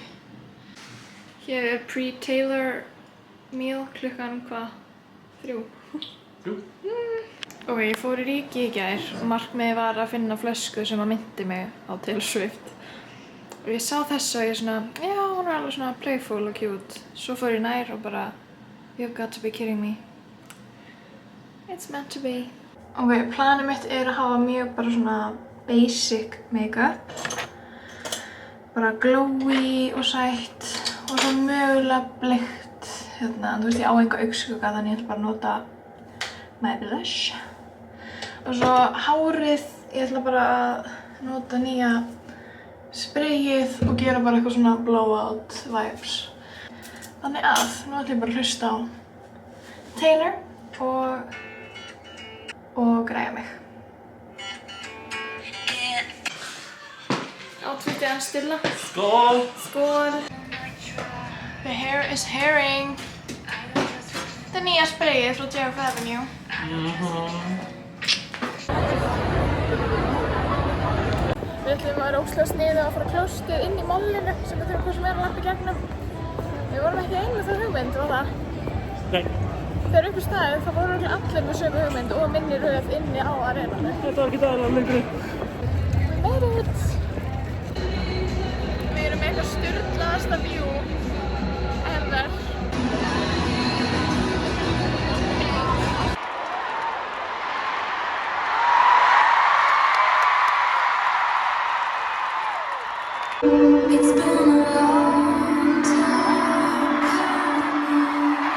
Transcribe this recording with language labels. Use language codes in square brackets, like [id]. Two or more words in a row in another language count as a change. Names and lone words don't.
[is] Hér er pre-Taylor meal klukkan hvað? 3? 3? Ok, ég fór í Ríki í gær og markmiðið var að finna flösku sem að myndi mig á Taylor Swift. Og ég sá þessu og ég svona, já, hún er alveg svona playful og cute. Svo fór ég nær og bara, [en] you've got to be kidding me. It's meant to be. [is] Ok, planið mitt er að hafa mjög bara svona basic make-up. Bara glowy og sætt og svo mögulega bleikt. Hérna, þú veist ég á enga augskugga þannig ég ætla bara að nota [en] my blush. [is] Og svo hárið, ég ætla bara að nota nýja sprayið og gera bara eitthvað svona [en] blowout vibes. [is] Þannig að, nú ætla ég bara að hlusta á Taylor og græja mig. Outfitið hans Stilla. Skål! Skål! [en] The hair is hairing. [is] Þetta er nýja sprayið frá JF Avenue. Við ætlum að vera ógeðslega sniðug að fara klóstið inn í mollinu sem við þurfum hvað sem er að lappa í gegnum. Við vorum ekki einu með það hugmynd, var það? Nei. Þegar upp í staðið þá voru allir með sömu hugmynd og minni röð inni á arenanum. Þetta var ekki aðalega lengur. [en] We made it! [is] Við erum með eitthvað sturlaðasta [en] view ever. It's been a long time coming.